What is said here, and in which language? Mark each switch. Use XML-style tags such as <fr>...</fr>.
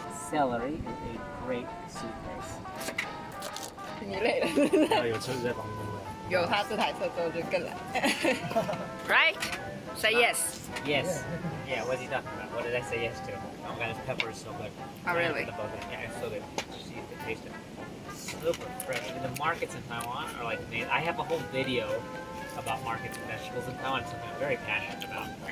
<en>Celery is a great soup base.</en> <zh>你累了。有车子在旁边。有他这台车之后就更懒。</zh> <en>Right? Say yes. Yes. Yeah, what's he talking about? What did I say yes to? Oh god, this pepper is so good. Oh, really? Yeah, it's so good. Just see the taste it. Super fresh. I mean, the markets in Taiwan are like amazing. I have a whole video about markets and vegetables in Taiwan. It's something I'm very passionate about.</en>